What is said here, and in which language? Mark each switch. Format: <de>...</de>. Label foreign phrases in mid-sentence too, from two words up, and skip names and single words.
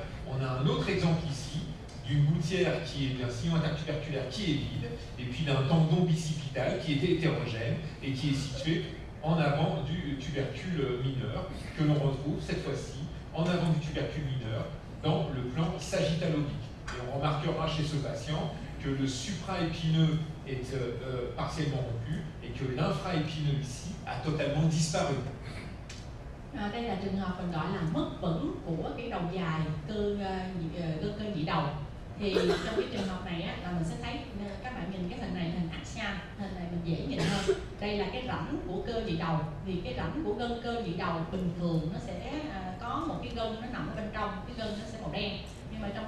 <fr>On a un autre exemple ici d'une gouttière qui est d'un sillon intertuberculaire qui est vide et puis d'un tendon bicipital qui est hétérogène et qui est situé en avant du tubercule mineur que l'on retrouve cette fois-ci en avant du tubercule mineur dans le plan sagittal-oblique. Et on remarquera chez ce patient que le supraépineux est partiellement rompu et que l'infraépineux ici a totalement disparu.</fr> <vi>Đây là trường hợp mình gọi là mất vững của cái đầu dài gân cơ nhị đầu. Thì trong cái trường hợp này là mình sẽ thấy, các bạn nhìn cái hình này, hình axial, hình này mình dễ nhìn hơn. Đây là cái rãnh của cơ nhị đầu. Thì cái rãnh của gân cơ nhị đầu bình thường nó sẽ có một cái gân nó nằm ở bên trong, cái gân nó sẽ màu đen.</vi>